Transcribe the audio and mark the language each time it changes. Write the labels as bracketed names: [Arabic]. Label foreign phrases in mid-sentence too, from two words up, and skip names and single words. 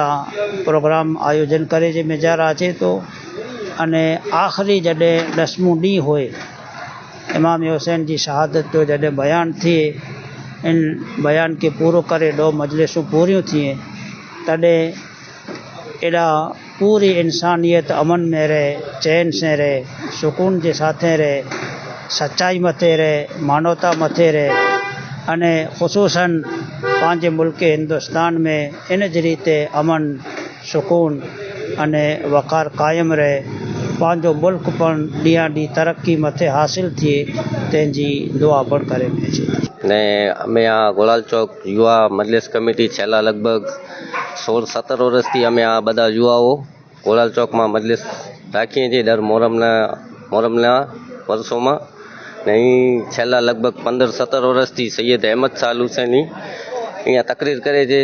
[Sindhi] प्रोग्राम आयोजन करे जे में ज़ारा अचे थो अने आख़िरी जॾहिं 10मों ॾींहुं हुए इमाम हुसैन जी शहादत जो जॾहिं बयान थिए इन बयान के पूरो करे 2 मजलिसूं पूरियूं थिए तॾहिं एॾा पूरी इंसानियत अमन में रहे, चैन से रहे, सुकून जे साथे रहे, सच्चाई मथे रहे, मानवता मथे रहे अने ख़ुसूसन पंहिंजे मुल्क हिंदुस्तान में इन जी रीते अमन सुकून अने वक़ार क़ाइमु रहे, पंहिंजो मुल्क पण ॾींहं ॾींहुं तरक्की मथे हासिल थिए तंहिंजी दुआ पण करे अचे थी। [Gujarati] ने અમે આ ગોલાલ ચોક યુવા મજલિસ કમિટી છેલ્લા લગભગ 16-17 વર્ષથી અમે આ બધા યુવાઓ ગોલાલ ચોકમાં મજલિસ રાખીએ છીએ દર મોહરમના વર્ષોમાં ને અહીં છેલ્લા લગભગ 15-17 વર્ષથી સૈયદ અહેમદ શાહ અલ હુસૈની અહીંયા તકરીર કરે છે।